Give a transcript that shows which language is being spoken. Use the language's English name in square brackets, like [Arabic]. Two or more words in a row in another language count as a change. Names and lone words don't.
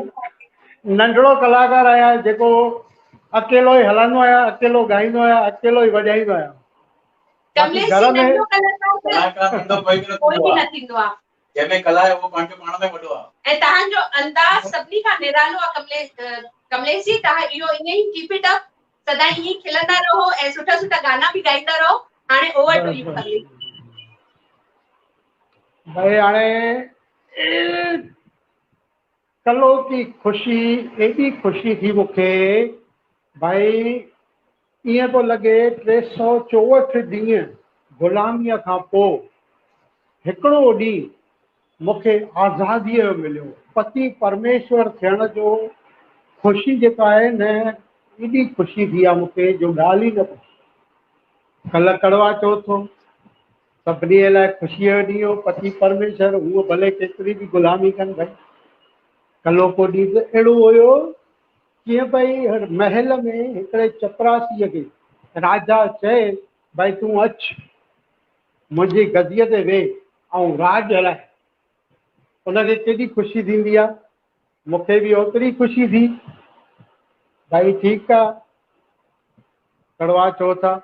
[Sindhi] नंढिड़ो कलाकार आहियां, जेको अकेलो ई हलंदो आहियां, अकेलो ॻाईंदो आहियां, अकेलो ई वॼाईंदो आहियां। बाक़ी कमलेश जी, घर में नंढो कलाकार नंढो कोई बि न थींदो आहे। जंहिंमें कला आहे उहो पंहिंजो पाण में वॾो आहे। ऐं तव्हांजो अंदाज़ सभिनी खां निरालो आहे कमलेश जी। तव्हां इहो ईअं ई [English] keep it up, [Sindhi] सदा ईअं ई खिलंदा रहो ऐं सुठा सुठा गाना बि ॻाईंदा रहो। हाणे [English] over to you [Sindhi] कमलेश। भाई हाणे कलो की ख़ुशी, एॾी ख़ुशी थी मूंखे भाई, ईअं थो लॻे 364 ॾींहं ग़ुलामीअ खां पोइ हिकिड़ो ॾींहुं मूंखे आज़ादीअ जो मिलियो। पति परमेश्वर थियण जो ख़ुशी जेका आहे न, एॾी ख़ुशी थी आहे मूंखे जो ॻाल्हि ई न पुछो। कल्ह कड़वा चौथ हो, सभिनी लाइ ख़ुशीअ जो ॾींहुं हो। पति परमेश्वर, उहो भले केतिरी बि ग़ुलामी कनि भाई, कल्हो को ॾींहुं त अहिड़ो हुयो कीअं भई महल में हिकिड़े चपरासीअ खे राजा चए भाई तूं अच मुंहिंजी गदीअ ते वेह ऐं राज हलाए। उनखे केॾी ख़ुशी थींदी आहे। मूंखे बि ओतिरी ख़ुशी थी भाई, ठीकु आहे, कड़वा चौथ आहे।